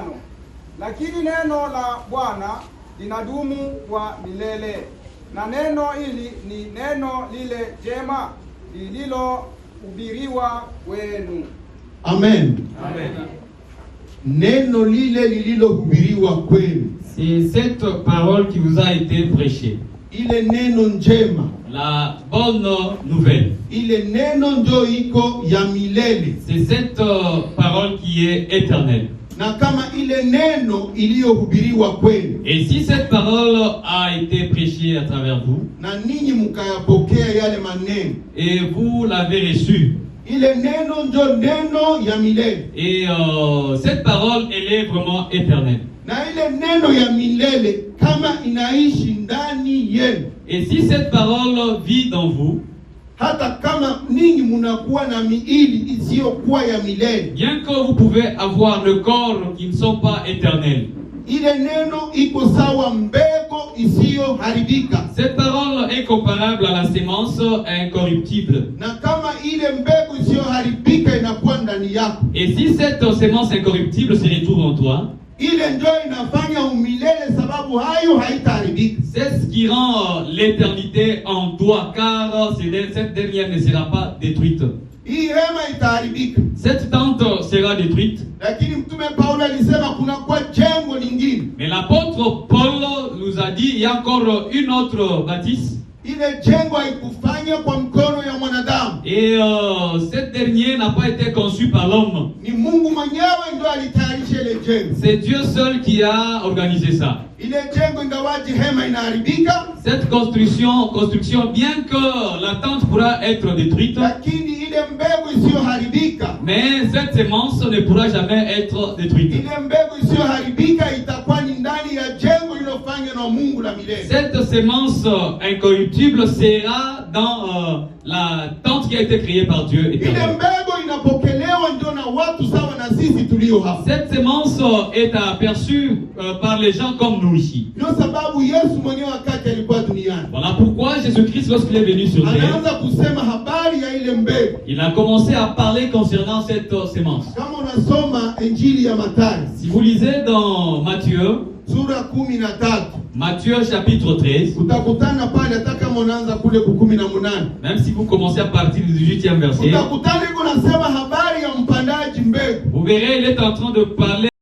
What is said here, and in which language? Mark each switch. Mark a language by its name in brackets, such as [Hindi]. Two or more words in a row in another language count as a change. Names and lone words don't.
[Swahili] Lakini neno la Bwana linadumu kwa milele. Na neno hili ni neno lile jema lililohubiriwa kwenu. Amen. Amen. Neno lile lililohubiriwa kwenu. [French] C'est cette parole qui vous a été prêchée. [Swahili] Ile neno njema, [French] la bonne nouvelle. [Swahili] Ile neno ndio iko ya milele. [French] C'est cette parole qui est éternelle. [Swahili] Na kama ile neno iliyohubiriwa kwenu, [French] et si cette parole a été prêchée à travers vous, [Swahili] na ninyi mkayapokea yale maneno, [French] et vous l'avez reçue, [Swahili] ile neno ndio neno ya milele. [French] Et cette parole, elle est vraiment éternelle. [Swahili] Na ile neno ya milele kama inaishi ndani yenu, [French] et si cette parole vit dans vous, [Swahili] hata kama ninyi munakuwa na miili isiyokuwa ya milele, [French] bien que vous pouvez avoir le corps qui ne sont pas éternels, [Swahili] ile neno iko sawa mbegu isiyoharibika. [French] Cette parole est comparable à la semence incorruptible. [Swahili] Na kama ile mbegu isiyoharibika inakuwa ndani yako, [French] et si cette semence incorruptible se retrouve en toi, [Swahili] ile ndio inafanya umilele, sababu hayo haitaharibika. [French] C'est ce qui rend l'éternité en toi, car cette dernière ne sera pas détruite. [Swahili] Hii hema itaharibika, [French] cette tente sera détruite. [Swahili] Lakini mtume Paulo alisema kuna kwa jengo lingine. [French] Mais l'apôtre Paul nous a dit il y a encore une autre bâtisse. [Swahili] Ile jengo haikufanya kwa mkono ya mwanadamu. [French] Et cette dernière n'a pas été conçue par l'homme. [Swahili] Ni Mungu mwenyewe ndio alitayarisha ile jengo. [French] C'est Dieu seul qui a organisé ça. [Swahili] Ile jengo ingawaje hema inaharibika, [French] cette construction, bien que la tente pourra être détruite, [Swahili] lakini ile mbegu isiyoharibika, [French] mais cette semence ne pourra jamais être détruite. [Swahili] Ile mbegu isiyoharibika itakuwa ni ndani ya jengo lilofanywa na Mungu la milele. [French] Cette semence incorruptible sera dans la tente qui a été créée par Dieu éternel. [Swahili] Ile mbegu inapokelewa ndio na watu sawa na sisi tulio hapa. [French] Cette semence est aperçue par les gens comme nous ici. [Swahili] Ndio sababu Yesu mwenyewe wakati alikuwa duniani, [French] Voilà pourquoi Jésus-Christ, lorsqu'il est venu sur terre, [Swahili] anaanza kusema habari ya ile mbegu. [French] il a commencé à parler concernant cette sémence. [Swahili] Kama unasoma Injili ya Mathayo, [French] Si vous lisez dans Matthieu, [Swahili] sura 13, [French] Matthieu chapitre 13, [Swahili] utakutana pale hata kama unaanza kule ku 18. [French] même si vous commencez à partir du 18e verset, [Swahili] Utakutana iko nasema habari ya mpandaji mbegu. [French] vous verrez, il est en train de parler